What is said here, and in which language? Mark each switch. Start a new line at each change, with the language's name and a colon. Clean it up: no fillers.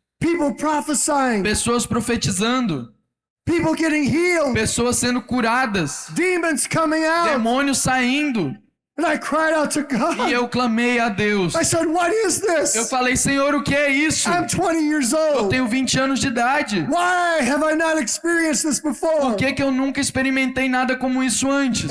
English: People prophesying.
Portuguese: Pessoas profetizando.
English: People getting healed.
Portuguese: Pessoas sendo curadas.
English: Demons coming out.
Portuguese: Demônios saindo.
English: And I cried out to God.
Portuguese: E eu clamei a Deus.
English: I said, what is
Portuguese: Eu
English: this?
Portuguese: falei, Senhor, o que é isso?
English: I'm 20 years
Portuguese: Eu
English: old.
Portuguese: tenho 20 anos de idade.
English: Why have I not experienced this before?
Portuguese: Por que eu nunca experimentei nada como isso antes?